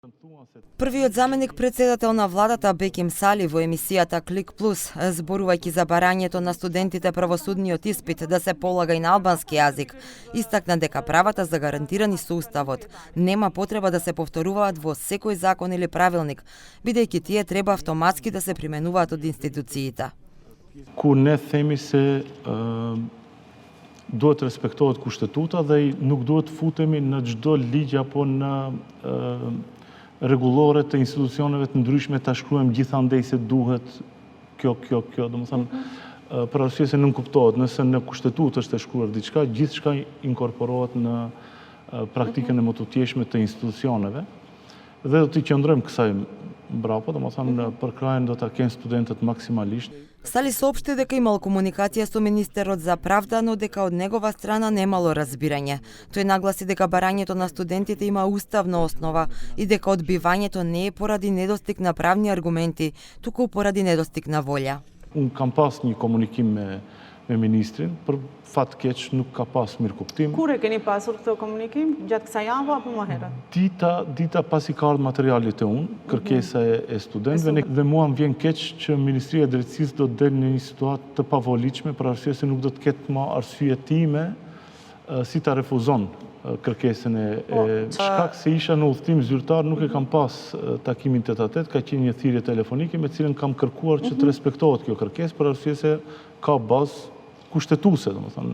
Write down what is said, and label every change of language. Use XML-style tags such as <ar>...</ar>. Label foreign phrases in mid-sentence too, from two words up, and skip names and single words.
<mk>Првиот заменик председател на владата Беким Сали во емисијата Клик Плюс, зборувајќи за барањето на студентите правосудниот испит да се полага и на албански јазик, истакна дека правата за гарантирани со уставот нема потреба да се повторуваат во секој закон или правилник, бидејќи тие треба автоматски да се применуваат од институциите.</mk> <sq>Ku ne themi se duhet respektohet kushtetuta dhe nuk duhet futemi në çdo ligj apo në rregullore të institucioneve të ndryshme ta shkruajmë gjithandej se duhet kjo. Domethënë, për arsye se nuk kuptohet, nëse në kushtetutë është e shkruar diçka, gjithçka inkorporohet në praktikën e motutjeshme të institucioneve dhe do të qëndrojmë kësaj mbrapa, domethënë për krajin do ta kenë studentët maksimalisht.</sq> <mk>Сали соопшти дека имал комуникација со министерот за правда, но дека од негова страна немало разбирање. Тој нагласи дека барањето на студентите има уставна основа и дека одбивањето не е поради недостиг на правни аргументи, туку поради недостиг на волја.</mk> <sq>Unë kam pas një komunikim me ministrin, për fat keq nuk ka pas mirë kuptim. Kur e keni pasur këtë komunikim? Gjatë kësaj jave apo më herët? Dita pasi ka ardhur materialit e unë, kërkesa e studentëve, dhe mua më vjen keq që Ministria e Drejtësisë do të delë në një situatë të pavolitshme për arsye se nuk do të ketë më arsye time si ta refuzon kërkesën e shkak se isha në udhëtim zyrtar, nuk e kam pas takimin tet-a-tet, ka qenë një thirrje telefonike me cilën kam kërkuar që të respektohet kjo kërkesë për arsye se ka bazë kushtetuese, domethënë.</sq>